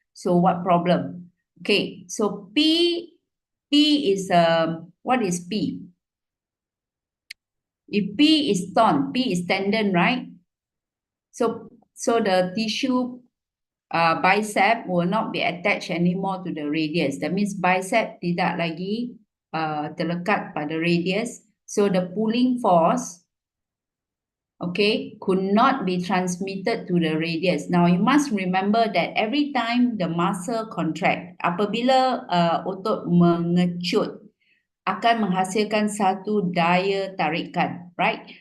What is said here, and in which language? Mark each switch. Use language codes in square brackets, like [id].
[en] So what problem? Okay, so P is what is P? If P is torn, P is tendon, right? So the tissue bicep will not be attached anymore to the radius. That means [ms] bicep tidak lagi terlekat pada radius. [en] So the pulling force, okay, could not be transmitted to the radius. Now you must remember that every time the muscle contract, [ms] apabila otot mengecut, akan menghasilkan satu daya tarikan, [en] right?